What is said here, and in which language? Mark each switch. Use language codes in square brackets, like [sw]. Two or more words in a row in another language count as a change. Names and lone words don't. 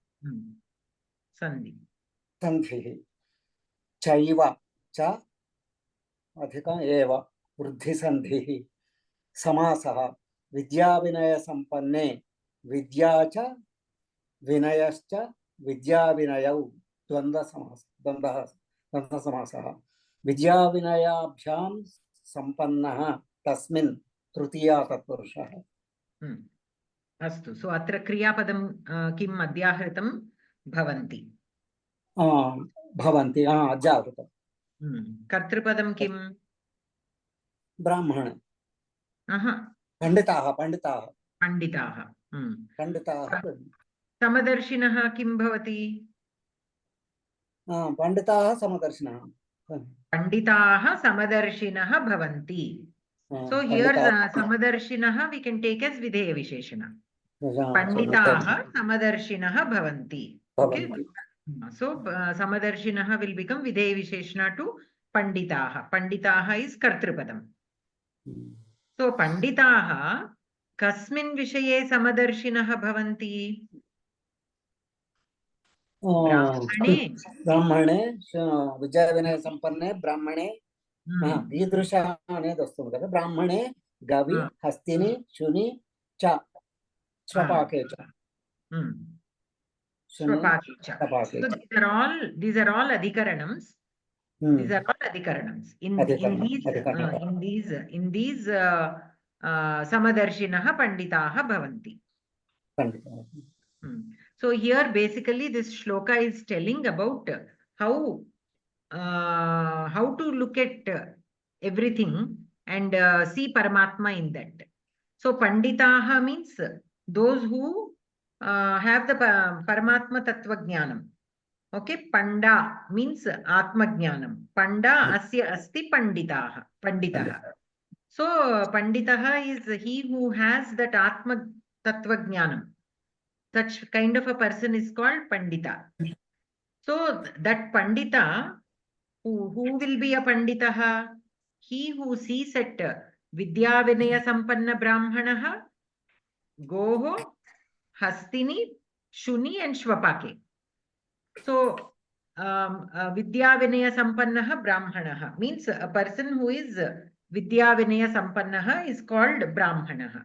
[sa] సంధిః చైవ చ అధికం ఏవ వృద్ధిసంధిః సమాసః విద్యావినయసంపన్నే విద్యా చ వినయశ్చ విద్యావినయౌ ద్వంద్వసమాసः విద్యావినయాభ్యాం సంపన్నः తస్మిన్ తృతీయా తత్పురుషः. अस्तु. सो अत्र क्रियापदं किम् अध्याहृतं? भवन्ति. भवन्ति अध्याहृतं. कर्तृपदं किम्? ब्राह्मण. पंडिताः पंडिताः पंडिताः पंडिताः. समदर्शिनः किं भवति? पंडिताः समदर्शिनः. पंडिताः समदर्शिनः भवन्ति. [en] So here Samadarshinaha we can take as [sa] विधेय विशेषण. पण्डिताः समदर्शिनः भवन्ति. [en] Okay. So Samadarshinaha will become [sa] विधेय विशेषण [en] to Panditaha. [sa] Panditaha is Kartrupadam. So Panditaha कस्मिन् विषये समदर्शिनः भवन्ति. Brahmane. [te] బ్రాహ్మణే విద్యా వినయ సంపన్నే బ్రాహ్మణే ఈదృశ అనేది వస్తుంది కదా. [sa] బ్రాహ్మణే గవి హస్తిని శుని చ స్వపాకే చ. श्वपाके च. [en] So these are all adhikaranams. These are all adhikaranams. In these [sa] समदर्शिनः पण्डिताः भवन्ति. [en] So here basically this shloka is telling about how to look at everything and see Paramatma in that. So Panditaha means those who have the [sa] परमात्म तत्त्व ज्ञानम्. [en] Okay, Panda means [sa] आत्म ज्ञानम्. पण्डा अस्य अस्ति पण्डितः. [en] So Panditaha is he who has that [sa] आत्म तत्त्व ज्ञानम्. [en] Such kind of a person is called Pandita. So that Pandita, who will be a Panditaha? He who sees at [sa] विद्या विनय सम्पन्न ब्राह्मणः गोः हस्तिनि शुनि and Shvapake. [en] So [sa] विद्या विनय सम्पन्नः ब्राह्मणः [en] means a person who is [sa] विद्या विनय सम्पन्नः [en] is called Brahmanaha.